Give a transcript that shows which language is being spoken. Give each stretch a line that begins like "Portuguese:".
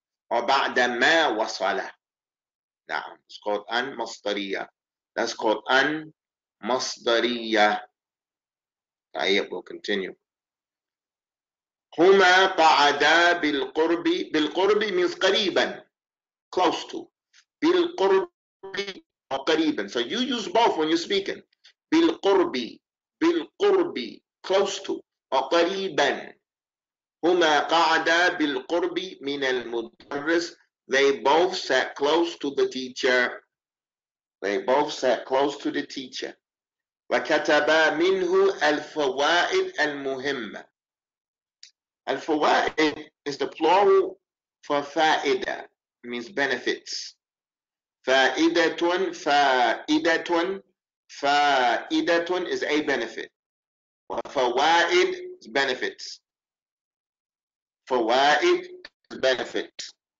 English: Or ba'da ma wasala. Now, it's called an masdariya. That's called an masdariya. We'll continue.
Arabic: هما قعدا بالقرب.
English: بالقرب means قريبا, close to.
Arabic: بالقرب or قريبا.
English: So you use both when you're speaking. بالقرب, بالقرب, close to, or قريبا.
Arabic: هما قعدا بالقرب من المدرس.
English: They both sat close to the teacher. They both sat close to the teacher.
Arabic: وكتبا منه الفوائد المهمة.
English: Al-fawaid is the plural for fa'ida, means benefits. Fa'idatun, fa'idatun, fa'idatun is a benefit. Fawaid is benefits. Fawaid is benefits.